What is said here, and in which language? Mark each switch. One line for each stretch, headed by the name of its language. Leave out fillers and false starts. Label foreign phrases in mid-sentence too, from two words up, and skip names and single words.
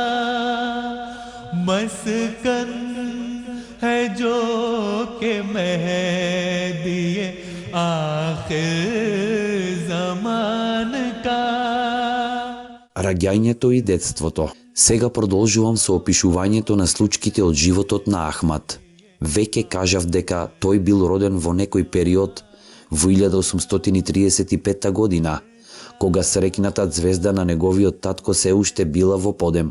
Urdu: مسکن ہے جو کہ مہدی آخر زماں کا.
Macedonian: Раѓањето и детството. Сега продолжувам со опишувањето на случките од животот на Ахмад. Веќе кажав дека тој бил роден во некој период во 1835 година, кога срекната ѕвезда на неговиот татко се уште била во подем.